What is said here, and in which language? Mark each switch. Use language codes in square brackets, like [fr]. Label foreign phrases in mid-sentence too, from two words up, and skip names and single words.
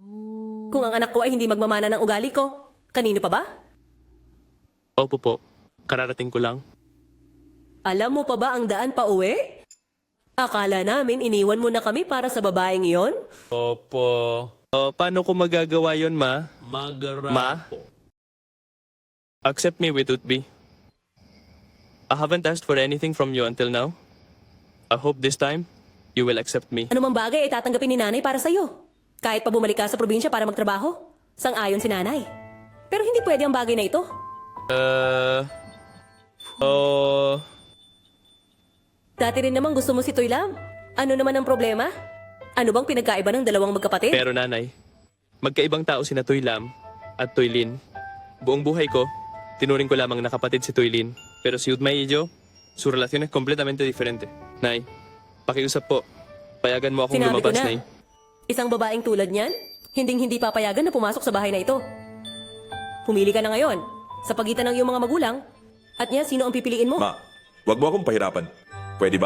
[tl] Kung ang anak ko ay hindi magmamana ng ugali ko, kanino pa ba? Opo po. Kararating ko lang. Alam mo pa ba ang daan pa uwi? Akala namin iniwan mo na kami para sa babaeng iyon? Opo. Paano ko magagawa yon, ma? Ma? [en] Accept me with Utbi. I haven't asked for anything from you until now. I hope this time, you will accept me. [tl] Ano mang bagay ay tatanggapin ni nanay para sa'yo. Kahit pa bumalik ka sa probinsya para magtrabaho. Sang-ayon si nanay. Pero hindi pwede ang bagay na ito. Dati rin naman gusto mo si Toylam. Ano naman ang problema? Ano bang pinagkaiba ng dalawang magkapatid? Pero nanay, magkaibang tao sina Toylam at Toylin. Buong buhay ko, tinuring ko lamang na kapatid si Toylin. [es] Pero si Utmay y yo, su relación es completamente diferente. [tl] Nay, pakiusap po. Payagan mo akong Sinabi ko lumabas, na. Nay. Isang babaeng tulad niyan, hinding-hindi papayagan na pumasok sa bahay na ito. Pumili ka na ngayon, sa pagitan ng iyong mga magulang, at niya, sino ang pipiliin mo? Ma, wag mo akong pahirapan. Pwede ba?